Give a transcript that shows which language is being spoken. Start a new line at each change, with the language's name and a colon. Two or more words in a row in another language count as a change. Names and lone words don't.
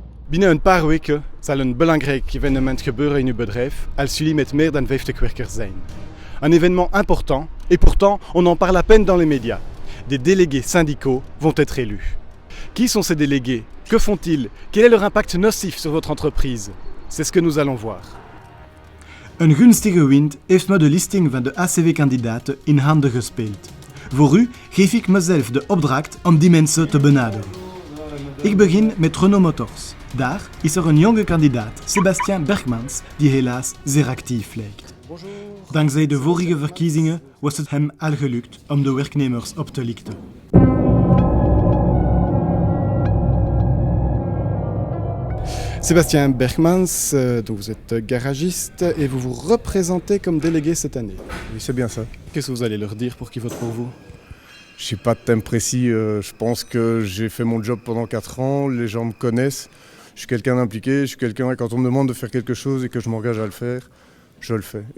Dutch: Binnen een paar weken zal een belangrijk evenement gebeuren in uw bedrijf als jullie met meer dan 50 werkers zijn.
French: Un événement important et pourtant on en parle à peine dans les médias. Des délégués syndicaux vont être élus. Qui sont ces délégués? Que font-ils? Quel est leur impact nocif sur votre entreprise? C'est ce que nous allons voir.
Dutch: Een gunstige wind heeft me de listing van de ACV-kandidaten in handen gespeeld. Voor u geef ik mezelf de opdracht om die mensen te benaderen. Ik begin met Renault Motors. Daar is er een jonge kandidaat, Sébastien Bergmans, die helaas zeer actief lijkt. Dankzij de vorige verkiezingen was het hem al gelukt om de werknemers op te lichten. Sébastien Bergmans,
French: donc vous êtes garagiste et vous vous représentez comme délégué cette année. Oui, c'est bien ça. Qu'est-ce que vous allez leur dire pour qu'ils votent pour vous? Je n'ai pas de thème précis. Je pense que j'ai fait mon job pendant 4 ans. Les gens me connaissent. Je suis quelqu'un d'impliqué. Je suis quelqu'un, quand on me demande de faire quelque chose et que je m'engage à le faire, je le fais.